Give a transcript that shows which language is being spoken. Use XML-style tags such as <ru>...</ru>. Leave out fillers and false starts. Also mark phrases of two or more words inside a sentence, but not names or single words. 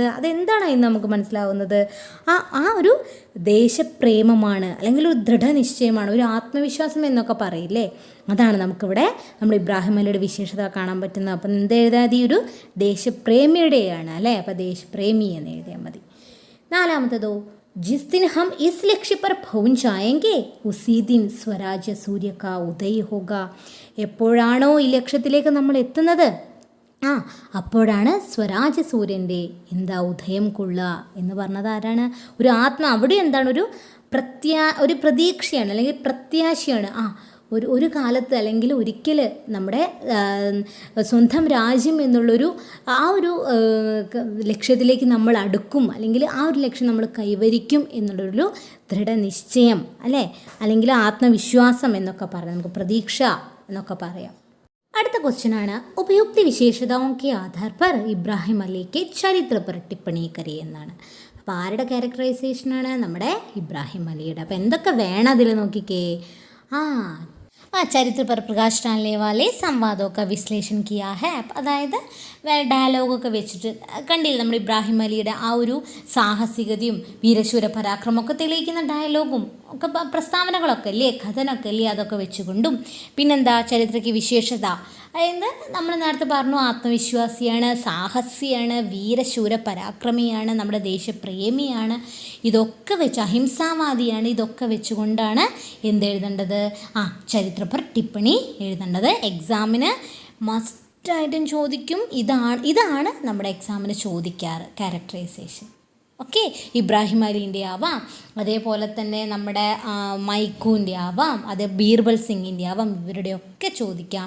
<ml>അതെന്താണ് എന്ന് നമുക്ക് മനസ്സിലാവുന്നത്? ആ ഒരു ദേശപ്രേമമാണ്, അല്ലെങ്കിൽ ഒരു ദൃഢനിശ്ചയമാണ്, ഒരു ആത്മവിശ്വാസം എന്നൊക്കെ പറയില്ലേ? അതാണ് നമുക്കിവിടെ നമ്മുടെ ഇബ്രാഹിം അലിയുടെ വിശേഷത കാണാൻ പറ്റുന്നത്. അപ്പം എന്ത് എഴുതാതി? ഒരു ദേശപ്രേമിയുടെയാണ്, അല്ലേ? അപ്പം ദേശപ്രേമി എന്ന് എഴുതിയാൽ മതി. നാലാമത്തതോ,</ml> <hi>जिस दिन हम इस लक्ष्य पर പहुंच जाएंगे उसी दिन स्वराज्य सूर्य का उदय होगा.</hi> <ml>എപ്പോഴാണോ ഈ ലക്ഷ്യത്തിലേക്ക് നമ്മൾ എത്തുന്നത്, അപ്പോഴാണ് സ്വരാജ്യ സൂര്യൻ്റെ ഉദയം കൊള്ളുക എന്ന് പറഞ്ഞത് ആരാണ്? ഒരു അവിടെ എന്താണ്? ഒരു പ്രതീക്ഷയാണ് അല്ലെങ്കിൽ പ്രത്യാശയാണ്. ഒരു കാലത്ത് അല്ലെങ്കിൽ ഒരിക്കൽ നമ്മുടെ സ്വന്തം രാജ്യം എന്നുള്ളൊരു ഒരു ലക്ഷ്യത്തിലേക്ക് നമ്മൾ അടുക്കും, അല്ലെങ്കിൽ ആ ഒരു ലക്ഷ്യം നമ്മൾ കൈവരിക്കും എന്നുള്ളൊരു ദൃഢനിശ്ചയം, അല്ലേ? അല്ലെങ്കിൽ ആത്മവിശ്വാസം എന്നൊക്കെ പറയാം, നമുക്ക് പ്രതീക്ഷ എന്നൊക്കെ പറയാം. അടുത്ത ക്വസ്റ്റ്യനാണ്,</ml> <hi>उपयुक्ति विशेषताओं के आधार पर ഇബ്രാഹിം അലിക്ക് ചരിത്ര पर टिप्पणी करें എന്നാണ്.</hi> <ml>അപ്പോൾ ആരുടെ ക്യാരക്ടറൈസേഷനാണ്? നമ്മുടെ ഇബ്രാഹിം അലിയുടെ. അപ്പോൾ എന്തൊക്കെ വേണം അതിൽ നോക്കിക്കേ.</ml> <hi>ചരിത്ര पर प्रकाश डालने वाले संवादों का विश्लेषण किया है.</hi> <ml>അതായത് ഡയലോഗൊക്കെ വെച്ചിട്ട് കണ്ടില്ല, നമ്മുടെ ഇബ്രാഹിം അലിയുടെ ആ ഒരു സാഹസികതയും വീരശൂര പരാക്രമമൊക്കെ തെളിയിക്കുന്ന ഡയലോഗും ഒക്കെ പ്രസ്താവനകളൊക്കെ അല്ലേ, കഥനൊക്കെ അല്ലേ, അതൊക്കെ വെച്ചുകൊണ്ടും പിന്നെന്താ ചരിത്രയ്ക്ക് വിശേഷത. അതായത് നമ്മൾ നേരത്തെ പറഞ്ഞു, ആത്മവിശ്വാസിയാണ്, സാഹസിയാണ്, വീരശൂര പരാക്രമിയാണ്, നമ്മുടെ ദേശപ്രേമിയാണ്, ഇതൊക്കെ വെച്ച് അഹിംസാവാദിയാണ്. ഇതൊക്കെ വെച്ചുകൊണ്ടാണ് എന്തെഴുതേണ്ടത്?</ml> <hi>चरित्र पर टिप्पणी</hi> <ml>എഴുതേണ്ടത്. എക്സാമിന് മസ്റ്റായിട്ടും ചോദിക്കും. ഇതാണ് നമ്മുടെ എക്സാമിന് ചോദിക്കാറ്, ക്യാരക്ടറൈസേഷൻ. ഓക്കെ, ഇബ്രാഹിം അലിൻ്റെ ആവാം, അതേപോലെ തന്നെ നമ്മുടെ മൈക്കൂൻ്റെ ആവാം, അതേ ബീർബൽ സിംഗിൻ്റെ ആവാം, ഇവരുടെയൊക്കെ ചോദിക്കാം.</ml>